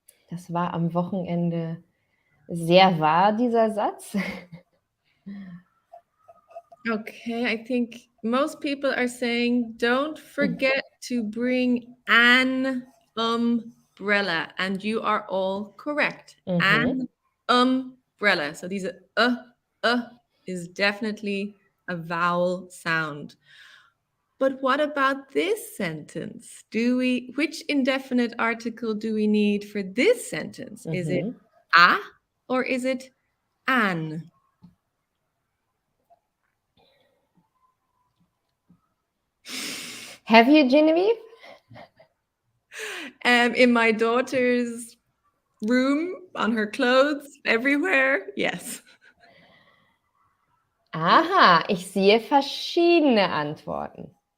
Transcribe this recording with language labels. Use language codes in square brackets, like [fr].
[de] Das war am Wochenende sehr wahr, dieser Satz. [en] Okay, I think most people are saying don't forget to bring an umbrella, and you are all correct. An umbrella. So diese is definitely a vowel sound. But what about this sentence? Which indefinite article do we need for this sentence? Is it a or is it an? Have you, Genevieve? In my daughter's room, on her clothes, everywhere, yes. [de] Aha, ich sehe verschiedene Antworten.